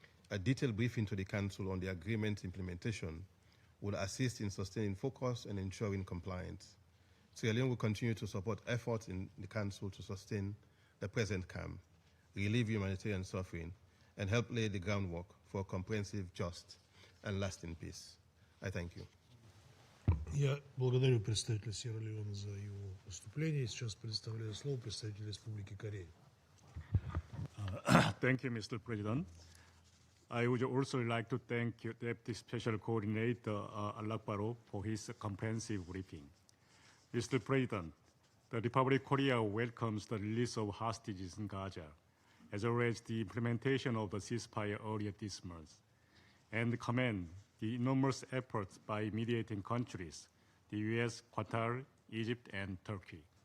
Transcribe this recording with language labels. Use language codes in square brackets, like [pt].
[en] A detailed briefing to the Council on the agreement implementation will assist in sustaining focus and ensuring compliance. Sierra Leone will continue to support efforts in the Council to sustain the present calm, relieve humanitarian suffering, and help lay the groundwork for a comprehensive, just, and lasting peace. I thank you. [ru] Я благодарю представителя Сьерра-Леоне за его выступление. Сейчас предоставляю слово представителю Республики Корея. [en] Thank you, Mr. President. I would also like to thank Deputy Special Coordinator Alakbaro for his comprehensive briefing. Mr. President, the Republic of Korea welcomes the release of hostages in Gaza, as well as the implementation of the ceasefire earlier this month, and commend the enormous efforts by mediating countries, the US, Qatar, Egypt, and Turkey.